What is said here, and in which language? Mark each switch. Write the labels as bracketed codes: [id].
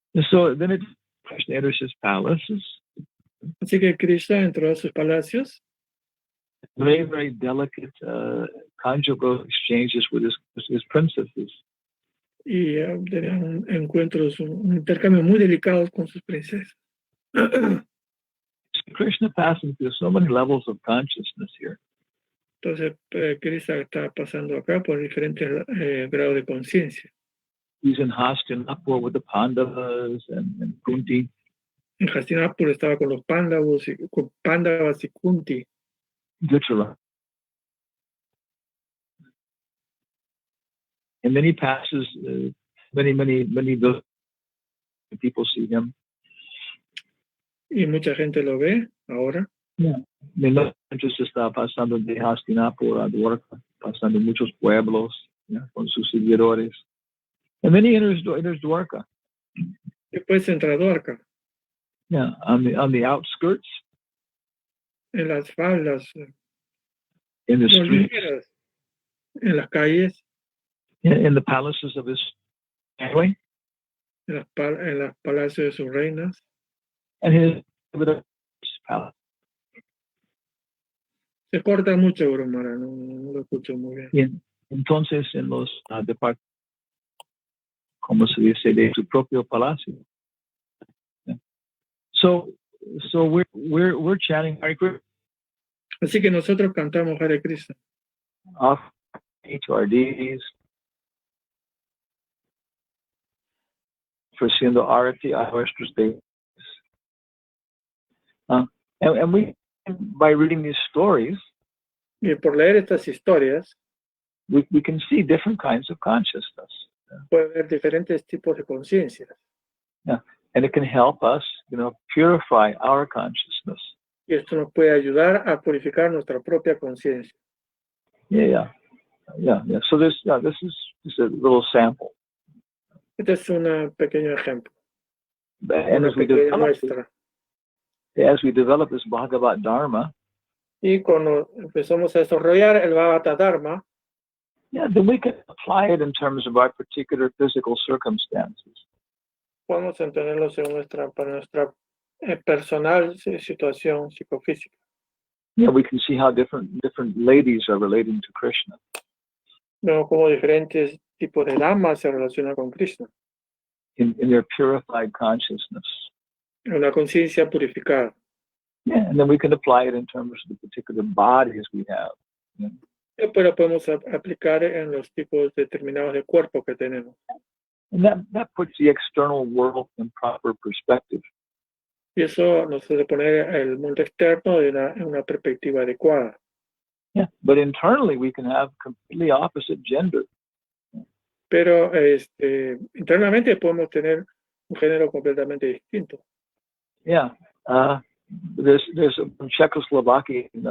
[en] So then Krishna enters his palaces. [es] Así que Krishna entró a sus palacios. [en] Very, very delicate conjugal exchanges with his princesses. [es] Y tenían encuentros, un intercambio muy delicado con sus princesas. [en] Krishna passing through so many levels of consciousness here. [es] Entonces, Krishna está pasando acá por diferentes grados de conciencia. [en] He's in Hastinapur with the Pandavas and Kunti. [es] En Hastinapur estaba con los Pandavas y Kunti. [en] Dhritarashtra. And then he passes many people see him. [es] Y mucha gente lo ve ahora. [en] Yeah. [es] Entonces está pasando de Hastinapur a Dwarka, pasando muchos pueblos, yeah, con sus seguidores. [en] And then he enters Dwarka. [es] Después entra Dwarka. [en] Yeah, on the outskirts. [es] En las faldas. [en] In the streets. [es] En las calles. [en] In the palaces of his family. [es] En las palacios de sus reinas. [en] And his palace. [es] Se corta mucho, Brahmara, no lo escucho muy bien. Entonces, en los departamentos, como se dice, de su propio palacio. [en] Yeah. So we're chanting Hare Krishna. [es] Así que nosotros cantamos Hare Krishna. [en] To our deities, [es] ofreciendo arati a nuestros deities. [en] And we, by reading these stories, [es] y por leer estas historias, [en] we can see different kinds of consciousness. [es] Puede haber diferentes tipos de conciencias. [en] Yeah. And it can help us, purify our consciousness. [es] Y esto nos puede ayudar a purificar nuestra propia conciencia. [en] Yeah. So this is just a little sample. [es] Este es un pequeño ejemplo. [en] And as we develop this Bhagavad Dharma, [es] y cuando empezamos a desarrollar el Bhagavad Dharma, [en] then we can apply it in terms of our particular physical circumstances. [es] Podemos entenderlo según para nuestra personal situación psicofísica. [en] Yeah, we can see how different ladies are relating to Krishna. [es] Vemos cómo diferentes tipos de damas se relacionan con Krishna. [en] In their purified consciousness. [es] En una conciencia purificada. [en] Yeah, and then we can apply it in terms of the particular bodies we have. Yeah. [es] Después lo podemos aplicar en los tipos determinados de cuerpo que tenemos. [en] And that puts the external world in proper perspective. [es] Y eso nos hace poner el mundo externo en una perspectiva adecuada. [en] Yeah, but internally we can have completely opposite gender. [es] Pero internamente podemos tener un género completamente distinto. [en] Yeah, there's Czechoslovakia.